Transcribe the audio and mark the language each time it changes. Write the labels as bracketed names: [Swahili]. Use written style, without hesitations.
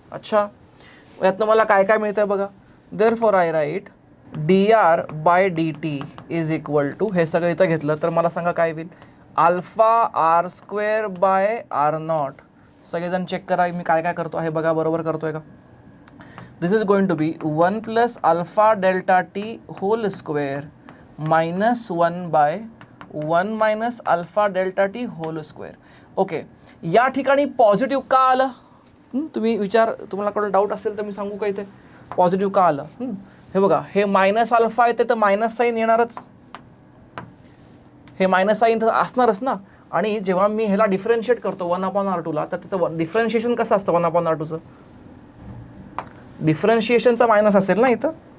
[Marathi] अच्छा, यातनं मला काय काय मिळतं बघा. [English] therefore I write D R by D T is equal to, [Marathi] हे सगळं इथं घेतलं तर मला सांगा काय होईल, alpha R square by R not. सगळेजण चेक करा मी काय काय करतो आहे बघा, बरोबर करतोय का. [English] This is going to be 1 plus alpha delta T whole square minus 1 by 1 minus alpha delta T whole square. [Marathi] Okay, या ठिकाणी पॉझिटिव्ह का आलं, तुम्ही तुम्हाला डाऊट असेल तर मी सांगू का इथे पॉझिटिव्ह का आलं. हे बघा, हे मायनस अल्फा येते तर मायनस साईन येणारच, हे मायनस साईन असणारच ना. आणि जेव्हा मी ह्याला डिफरन्शिएट करतो 1/R2ला, तर त्याचं डिफरन्शिएशन कसं असतं 1/R2चं, डिफरन्शिएशनचा मायनस असेल ना इथं.